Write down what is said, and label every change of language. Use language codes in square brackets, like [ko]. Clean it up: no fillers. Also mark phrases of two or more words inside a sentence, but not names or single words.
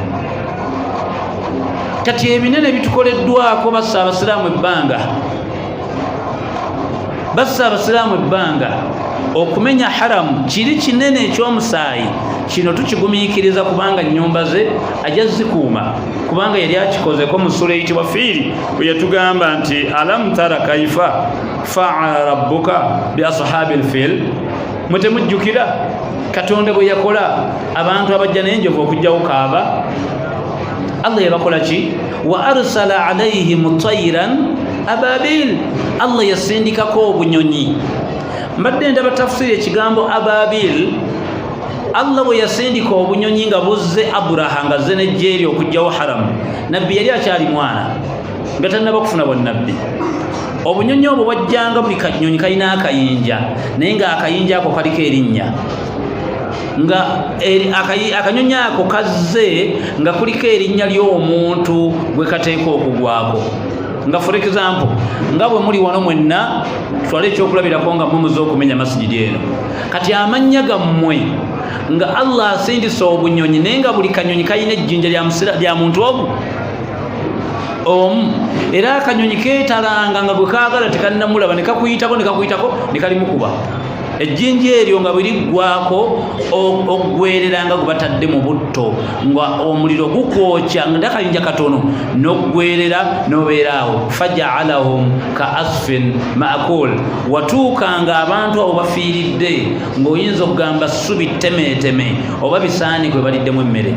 [lg] Kati ebinene bitukoleddwako bassa abasiraamu ebbanga okumenya haramu kiri kinene eky'omusaayi kino tukigumiikiriza kubanga nnyumba ze ajja zikuuma kubanga yali akikozeko mu sura eyitibwa Fiiri bwe yatugamba nti [ar] ألم تر كيف فعل ربك بأصحاب الفيل [lg] mwe temujjukira Katonda bwe yakola abantu abajja n'enjovu okujjawo Kaaba. Allah yabakola ki [ar] وأرسل عليهم طيرا أبابيل [lg] Allah yasindikako obunyonyi. Mbadde ndaba tafsiri ekigambo ababil Allah bwe yasindika obunyonyi nga buzze Aburaha nga azze n'ejjeeri okujjawo haramu nabbi yali akyali mwana nga tannaba kufuna bwannabbi. Obunyonyi obwo bwajjanga buli kanyonyi kalina akayinja naye nga akayinja ako kaliko erinnya nga akanyonyi ako kazze nga kuliko erinnya ly'omuntu gwe kateeka okugwako nga [en] for example [lg] nga bwe muli wano mwenna twale ekyokulabirako nga mumuze okumenya masijidi eno kati amannya gammwe nga Allah asindisa obunyonyi naye nga buli kanyonyi kalina ejjinja lya muntu omu era akanyonyi keetalanga nga gwe kaagala tekannamulaba ne kakuyitako ne kalimukuba ejjinja eryo nga bwe liggwako oggwereranga gwe batadde mu butto nga omuliro gukwokya nga ndakayinja katono n'oggwerera n'obeeraawo [ar] فجعلهم كعصف مأكول [lg] watuukanga abantu abo bafiiridde ng'oyinza okugamba ssubi temeeteme oba bisaani gwe baliddemu emmere.